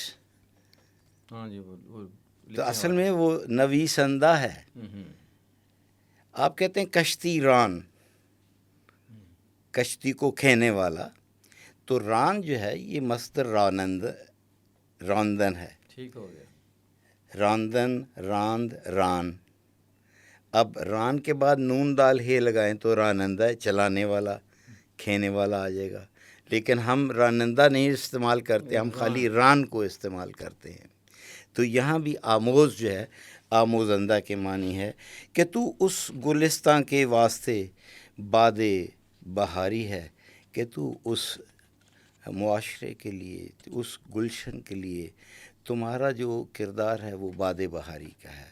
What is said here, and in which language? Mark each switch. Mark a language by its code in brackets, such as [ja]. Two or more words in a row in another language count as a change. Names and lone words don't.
[ur] ہاں جی، تو اصل میں وہ نویسندہ ہے۔ آپ کہتے ہیں کشتی ران، کشتی کو کھینے والا، تو ران جو ہے یہ مصدر راندن ہے. ٹھیک ہو گیا. راندن، راند، ران. اب ران کے بعد نون دال ہے لگائیں تو رانندہ، چلانے والا، کھینے والا آ جائے گا. لیکن ہم رانندہ نہیں استعمال کرتے، ہم خالی ران کو استعمال کرتے ہیں. تو یہاں بھی آموز جو ہے آموزندہ کے معنی ہے کہ تو اس گلستان کے واسطے باد بہاری ہے، کہ تو اس معاشرے کے لیے، اس گلشن کے لیے تمہارا جو کردار ہے وہ باد بہاری کا ہے.